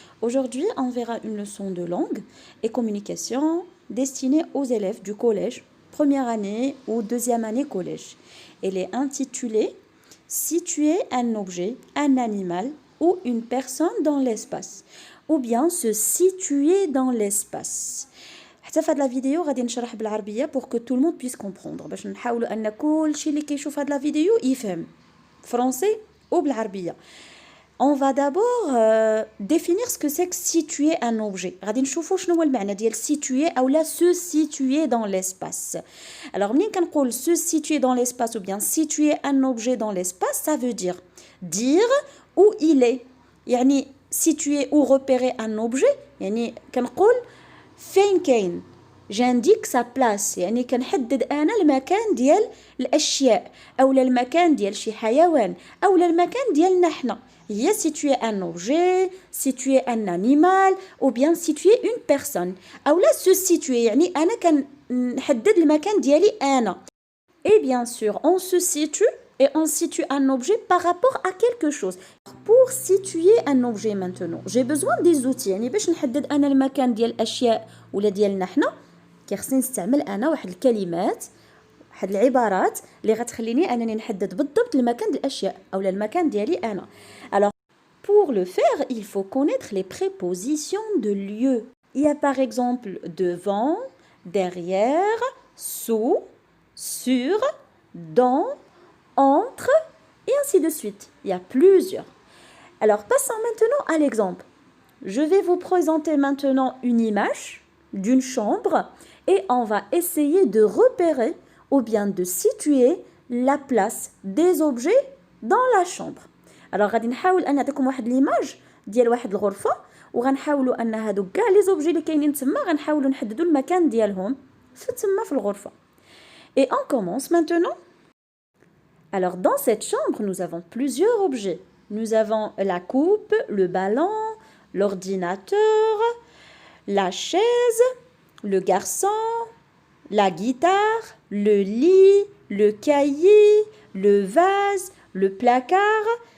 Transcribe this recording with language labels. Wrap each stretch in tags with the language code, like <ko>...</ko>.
<fr>Aujourd'hui, on verra une leçon de langue et communication destinée aux élèves du collège, première année ou deuxième année collège. Elle est intitulée « Situer un objet, un animal ou une personne dans l'espace » ou bien « se situer dans l'espace ».</fr> <ar>حتى في هاد لا فيديو غادي نشرح بالعربيه pour que tout le monde puisse comprendre باش نحاولوا ان كلشي اللي كيشوف هاد لا فيديو يفهم فرونسي وبالعربيه.</ar> <fr>On va d'abord définir ce que c'est que situer un objet.</fr> <ar>غادي نشوفوا شنو هو المعنى ديال situer او لا se situer dans l'espace.</ar> <fr>Alors منين كنقول se situer dans l'espace ou bien situer un objet dans l'espace, ça veut dire où il est.</fr> <ar>يعني situer ou repérer un objet يعني كنقول فين كاين جانديك سا بلاس يعني كنحدد انا المكان ديال الاشياء اولا المكان ديال شي حيوان اولا المكان ديالنا حنا هي situer un objet situer un animal ou bien situer une personne اولا se situer يعني انا كنحدد المكان ديالي انا.</ar> <fr>Et bien sûr on se situe et on situe un objet par rapport à quelque chose. Pour situer un objet maintenant, j'ai besoin des outils.</fr> <ar>يعني باش نحدد انا المكان ديال الاشياء ولا ديالنا حنا كيخصني نستعمل انا واحد الكلمات واحد العبارات اللي غتخليني انني نحدد بالضبط المكان ديال الاشياء اولا المكان ديالي انا.</ar> <fr>Alors pour le faire, il faut connaître les prépositions de lieu. Il y a par exemple devant, derrière, sous, sur, dans, entre et ainsi de suite. Il y a plusieurs. Alors, passons maintenant à l'exemple. Je vais vous présenter maintenant une image d'une chambre et on va essayer de repérer ou bien de situer la place des objets dans la chambre.</fr> <ar>Alors, غادي نحاول أن نعطيكم واحد l'image ديال واحد الغرفة وغنحاولوا أن هادو كاع لي زوبجي اللي كاينين تما غنحاولوا نحددوا المكان ديالهم تما في الغرفة.</ar> <fr>Et on commence maintenant. Alors, dans cette chambre, nous avons plusieurs objets. Nous avons la coupe, le ballon, l'ordinateur, la chaise, le garçon, la guitare, le lit, le cahier, le vase, le placard.</fr>